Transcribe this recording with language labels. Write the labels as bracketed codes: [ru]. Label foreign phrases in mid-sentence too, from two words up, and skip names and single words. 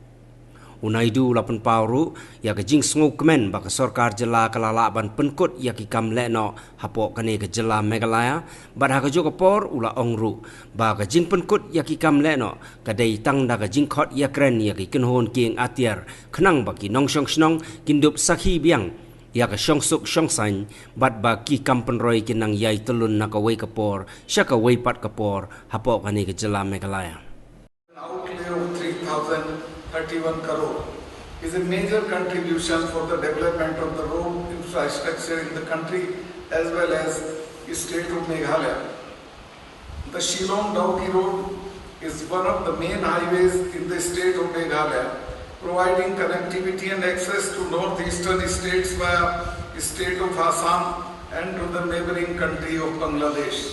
[pbv] Unaidu lapan pauru ya ke jing sngau kemen baka sorkar jela kalala ban penkut ya ki kam leno hapok kane ke jela Meghalaya bat ha ke jo por ula ongru ba ke jing penkut ya ki kam leno kadai tang da ke jing khot ya kren ya ki kenhon king atiar khnang baki nong shong snong kindup sakhi biang ya ke shong suk shong san bat ba ki kam penroi kinang yai telun na ka wei kapor syaka wei pat kapor hapok kane ke jela Meghalaya. [en] Outlay of 3,031 crore is a major contribution for the development of the road infrastructure in the country as well as the state of Meghalaya. The Shillong-Dauki road is one of the main highways in the state of Meghalaya, providing connectivity and access to northeastern states via the state of Assam and to the neighboring country of Bangladesh.